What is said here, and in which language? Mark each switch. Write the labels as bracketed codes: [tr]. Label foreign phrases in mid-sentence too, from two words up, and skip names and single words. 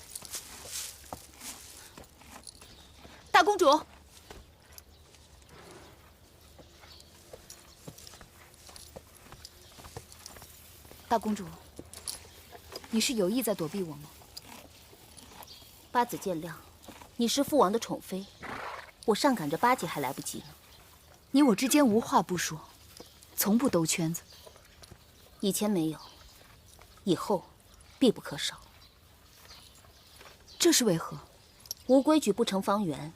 [zh] 大公主。大公主，你是有意在躲避我吗？八子见諒，你是父王的寵妃，我上趕着巴結還來不及呢。你我之間無話不說，從不兜圈子。以前沒有，以後必不可少。這是為何？無規矩不成方圓。